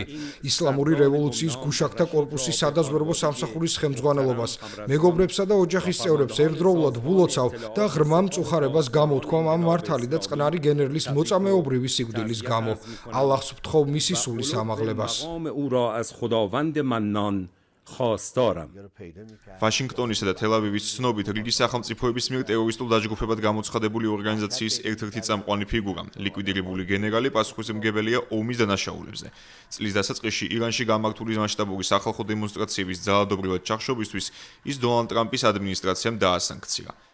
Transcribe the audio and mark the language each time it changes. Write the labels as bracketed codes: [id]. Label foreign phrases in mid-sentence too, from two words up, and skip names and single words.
[ka] ისლამური რევოლუციის გუშაქთა კორპუსის სადაზვერვო სამსახურის ხელმძღვანელობას, მეგობრებსა და ოჯახის წევრებს ერთდროულად ულოცავ და ღრმა მწუხარებას გამოთქვამ ამ მართალი და წყნარი გენერლის მოწამეობრივი სიკვდილის გამო. ალლაჰს ვთხოვ მისი სულის ამაღლებას. [fa] او را از خداوند منان خواستارم. [ka] ვაშინგტონისა და თელ-ავივის ცნობით, რიგი სახელმწიფოების მიერ ტერორისტულ დაჯგუფებად გამოცხადებული ორგანიზაციის ერთ-ერთი წამყვანი ფიგურა, ლიკვიდირებული გენერალი პასუხისმგებელია ომის დანაშაულებზე. წლის დასაწყისში ირანში გამართული მასშტაბური სახალხო დემონსტრაციების ძალადობრივად ჩახშობისთვის ის დონალდ ტრამპის ადმინისტრაციამ დაასანქცია.